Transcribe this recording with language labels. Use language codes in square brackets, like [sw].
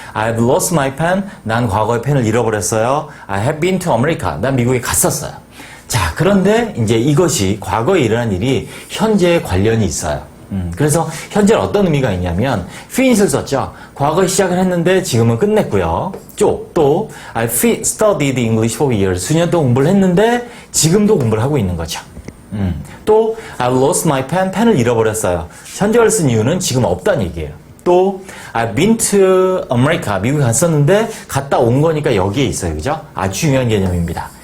[en] I've lost my pen. [ko] 난 과거에 펜을 잃어버렸어요. [en] I have been to America. [ko] 난 미국에 갔었어요. 자, 그런데 이제 이것이 과거에 일어난 일이 현재에 관련이 있어요. 그래서 현재는 어떤 의미가 있냐면 finish를 썼죠. 과거에 시작을 했는데 지금은 끝냈고요. [en] 또 I studied English for years. [ko] 수년 동안 공부를 했는데 지금도 공부를 하고 있는 거죠. [en] 또 I lost my pen. [ko] 펜을 잃어버렸어요. 현재를 쓴 이유는 지금 없다는 얘기예요. [en] 또 I've been to America. [ko] 미국에 갔었는데 갔다 온 거니까 여기에 있어요. 그죠? 아주 중요한 개념입니다.